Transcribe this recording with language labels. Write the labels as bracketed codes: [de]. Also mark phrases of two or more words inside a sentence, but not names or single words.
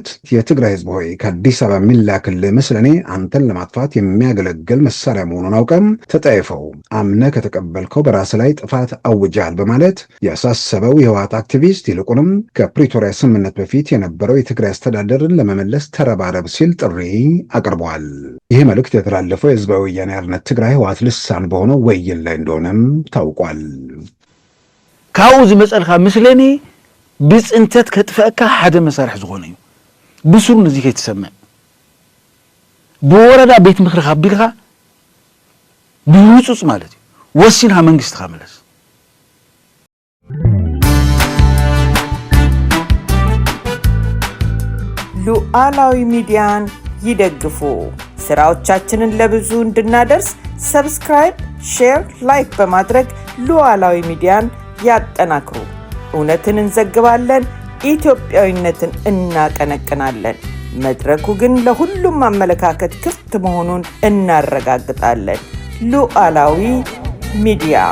[am] የትግራይ ህዝብ ሆይ ከአዲስ አበባ የሚላክልህ ምስለኔ አንተን ለማጥፋት የሚያገለግል መሳሪያ መሆኑን አውቀም ተጠየፈው አምነ ከተቀበልከው በራስ ላይ ጥፋት አውጃል በማለት ያሳሰበው የህወሓት አክቲቪስት ይልቁንም ከፕሪቶሪያ ስምምነት በፊት የነበረው የትግራይ አስተዳደርን ለመመለስ ተረባረብ ሲል ጥሪ አቅርበዋል። ይህ መልእክት የተላለፈው የህዝባዊ ወያኔ ሓርነት ትግራይ ህወሓት ልሳን በሆነው ወይን ላይ እንደሆነም ታውቋል። [ti] ካብኡ ዝመፀልካ ምስለኒ ብፅንተት ከጥፈአካ ሓደ መሳርሒ ዝኾነ እዩ ብስሩ ነዚ ከይትሰምዕ ብወረዳ ቤት ምክሪ ካቢልካ ብህፁፅ ማለት እዩ ወሲንካ መንግስትካ መለስ [am] ሉዓላዊ ሚዲያን ይደግፉ። ስራዎቻችንን ለብዙ እንድናደርስ ሰብስክራይብ፣ ሼር፣ ላይክ በማድረግ ሉዓላዊ ሚዲያን ያጠናክሩ። እውነትን እንዘግባለን፣ ኢትዮጵያዊነትን እናቀነቅናለን። መድረኩ ግን ለሁሉም አመለካከት ክፍት መሆኑን እናረጋግጣለን። ሉዓላዊ ሚዲያ